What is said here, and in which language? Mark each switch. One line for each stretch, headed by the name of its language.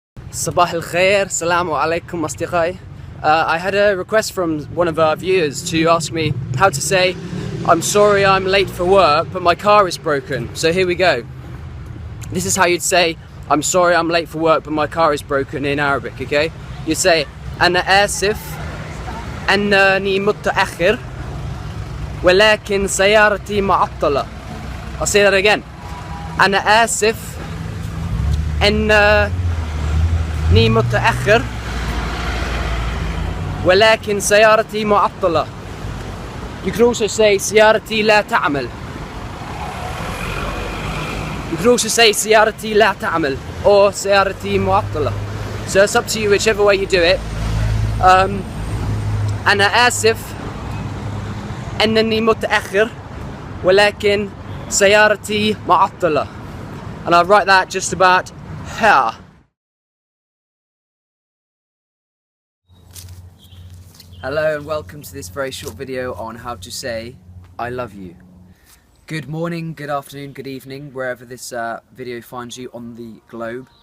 Arabic: Sabah al-khair, salamu alaikum asdiqai.
English: I had a request from one of our viewers to ask me how to say, I'm sorry I'm late for work, but my car is broken. So here we go. This is how you'd say, I'm sorry I'm late for work, but my car is broken in Arabic, okay? You'd say,
Arabic: أنا آسف أنني متأخر ولكن سيارتي معطلة.
English: I'll say that again.
Arabic: أنا آسف أنني متأخر ولكن سيارتي معطلة.
English: You can also say
Arabic: سيارتي لا تعمل.
English: You can also say
Arabic: سيارتي لا تعمل
English: or
Arabic: سيارتي معطلة.
English: So it's up to you whichever way you do it.
Arabic: أنا آسف أنني متأخر ولكن سيارتي معطلة.
English: And I'll write that just about here. Hello and welcome to this very short video on how to say I love you. Good morning, good afternoon, good evening, wherever this video finds you on the globe.